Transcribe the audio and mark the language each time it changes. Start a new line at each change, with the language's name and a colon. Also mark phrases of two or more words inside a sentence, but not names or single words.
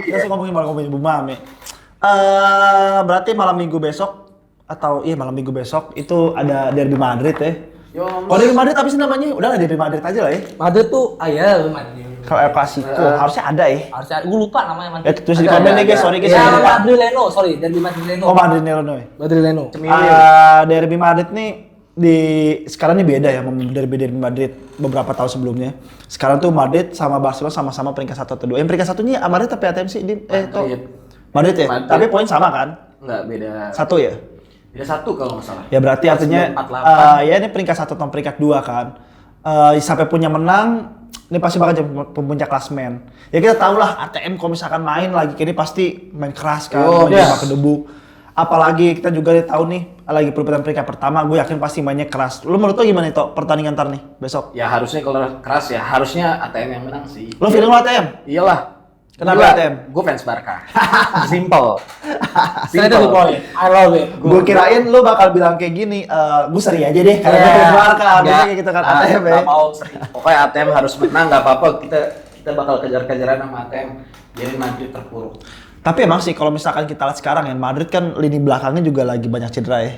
Indonesian: Kita langsung ngomongin Bumame. Berarti malam minggu besok atau malam minggu besok itu ada derby Madrid ya. Kalau derby Madrid apa sih namanya? Udah lah derby Madrid aja lah ya. Madrid tuh Madrid. Kalau El Clasico harusnya ada ya. Harusnya gue lupa namanya Madrid. Terus di komen nih guys,
English: sorry guys.
Indonesian: Ya, saya lupa. Madrileno, sorry, derby Madrileno. Oh Madrid Illinois. Madrileno. Derby Madrid nih sekarang ini beda ya sama derby Madrid beberapa tahun sebelumnya. Sekarang tuh Madrid sama Barcelona sama-sama peringkat 1 atau 2. Yang peringkat satunya Madrid tapi ATM sih Madrid ya. Madrid. Tapi poin sama kan? enggak beda. 1 ya. Beda 1 kalau enggak salah. Ya berarti artinya 48. ya ini peringkat 1 atau peringkat 2 kan. Sampai punya menang ini pasti bakal jadi puncak klasmen. Ya kita tahu lah ATM kalau misalkan main lagi ini pasti main keras kan, main pakai debu. Apalagi kita juga tahu nih lagi perebutan peringkat pertama, gue yakin pasti mainnya keras. Lu menurut lo gimana itu pertandingan ntar nih besok? Ya harusnya kalau keras ya harusnya ATM yang menang sih. Lo feeling lo ATM? Iyalah. Kenapa Gila, ATM? Gue fans Barca. Simple.
English: Straight to the point. I love it.
Indonesian: Gue kirain lo bakal bilang kayak gini, gue seri aja deh karena gue fans Barca, biasanya kayak gitu kan ATM ya. Nggak mau seri. Pokoknya ATM harus menang, nggak apa-apa. Kita bakal kejar-kejaran sama ATM. Jadi Madrid terpuruk. Tapi emang sih kalau misalkan kita lihat sekarang ya, Madrid kan lini belakangnya juga lagi banyak cedera ya.